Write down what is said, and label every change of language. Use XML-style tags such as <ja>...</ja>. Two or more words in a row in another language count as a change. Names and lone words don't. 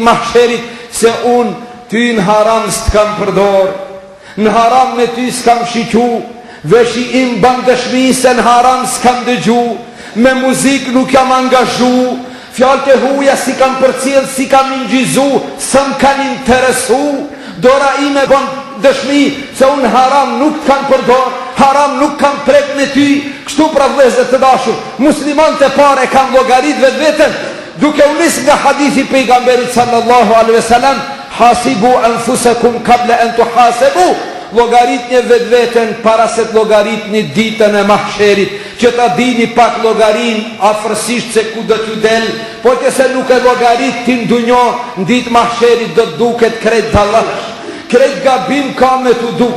<sq>mahsherit se unë ty në haram s'të kam përdor, në haram me ty s'kam shiqu, veshi im ban dëshmi se në haram s'kam dëgju, me muzik nuk jam angazhu, fjallë të huja si kam përcjell, si kam ingjizu, së më kanë interesu, dora ime ban dëshmi se unë haram nuk kam përdor, haram nuk kam prek me ty. Kështu pra vëllezër të dashur, muslimanët e parë e kanë llogarit vetveten, duke u nis nga hadithi pejgamberit</sq> <ar>صلى الله عليه وسلم, حاسبوا أنفسكم قبل أن تحاسبوا.</ar> <sq>Llogarit një vetveten para se të llogarit një ditën e mahsherit. që ta dini pak llogarin afërsisht se ku do t'ju del, po që se nuk e llogarit ti ndunjo, në ditë mahsherit do të duket krejt dallash, krejt gabim ka me t'u duk.</sq>